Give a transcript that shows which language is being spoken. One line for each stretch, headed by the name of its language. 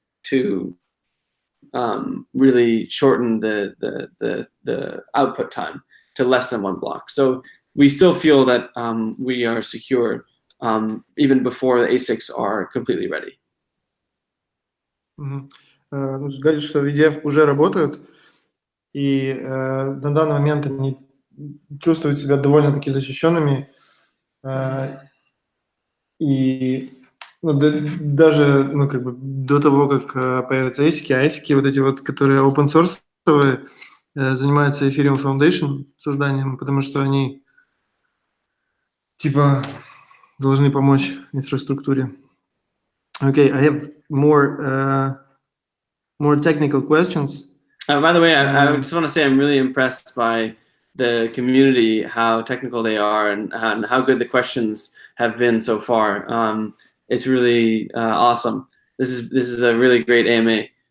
English: to really shorten the output time to less than 1 block. So we still feel that we are secure even before the ASICs are completely ready.
Russian: Говорит, что VDF уже работают, и на данный момент они чувствуют себя довольно-таки защищенными, и даже как бы до того, как появятся ASIC, а ASIC вот эти вот, которые open source, занимаются Ethereum Foundation созданием, потому что они типа должны помочь инфраструктуре.
English: Okay, I have more technical questions. By the way, I just want to say I'm really impressed by the community, how technical they are, and how good the questions have been so far. It's really awesome. This is a really great AMA.